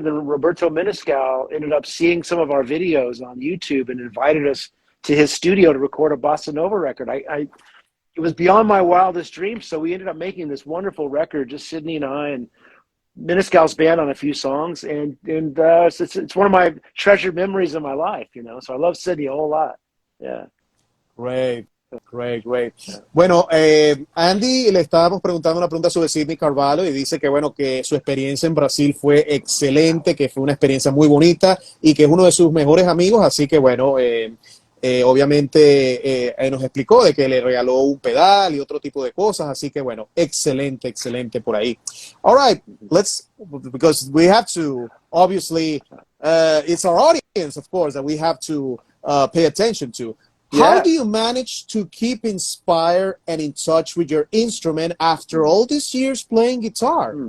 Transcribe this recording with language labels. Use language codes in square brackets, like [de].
[en] Then Roberto Menescal ended up seeing some of our videos on YouTube and invited us to his studio to record a bossa nova record. It was beyond my wildest dreams. So we ended up making this wonderful record, just Sydney and I, and Menescal's band on a few songs. And it's one of my treasured memories of my life, you know. So I love Sydney a whole lot. Yeah. Great. [es] Bueno, Andy, le estábamos preguntando una pregunta sobre Sidney Carvalho y dice que, bueno, que su experiencia en Brasil fue excelente, que fue una experiencia muy bonita y que es uno de sus mejores amigos, así que, bueno, obviamente nos explicó de que le regaló un pedal y otro tipo de cosas, así que, bueno, excelente por ahí. [en] All right, because we have to, obviously, it's our audience, of course, that we have to pay attention to. How do you manage to keep inspired and in touch with your instrument after all these years playing guitar?